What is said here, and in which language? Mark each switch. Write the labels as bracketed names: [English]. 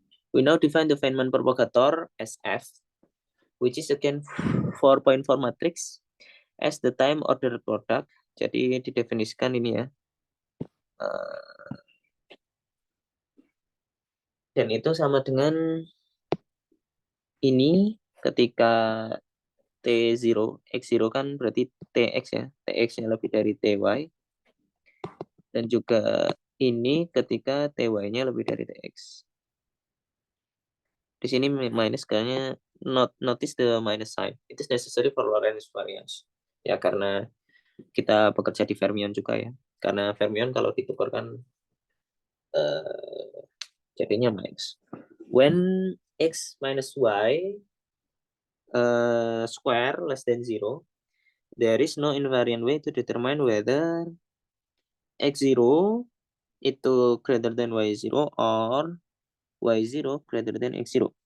[English] We now define the Feynman propagator as F, which is again 4.4 matrix as the time order product. [Indonesian] Jadi didefinisikan ini ya. Dan itu sama dengan ini ketika T0, X0 kan berarti TX ya. TX-nya lebih dari TY. Dan juga ini ketika TY-nya lebih dari TX. Di sini minus karena [English] notice the minus sign. It is necessary for Lorentz variance. [Indonesian] Ya karena kita bekerja di fermion juga ya. Karena fermion kalau ditukarkan jadinya minus. [English] When x minus y square less than 0, there is no invariant way to determine whether x0 itu greater than y0 or y0 greater than x0.